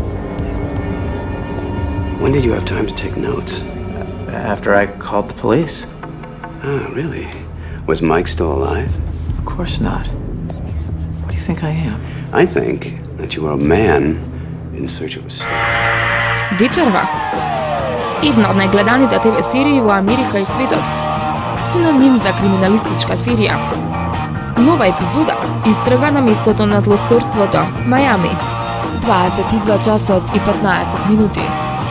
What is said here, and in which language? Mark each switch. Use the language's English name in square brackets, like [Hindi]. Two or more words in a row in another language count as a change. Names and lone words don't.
[English] When did you have time to take notes? After I called the police. Oh, really? Was Mike still alive? Of course not. What do you think I am? I think that you are a man in search of a story. Дичерва. [Macedonian] Една од најгледаните ТВ серии во Америка и светот. Синоним за криминалистичка серија. Нова епизода истрага на местото на злосторството, Мајами. 22 часот и 15 минути.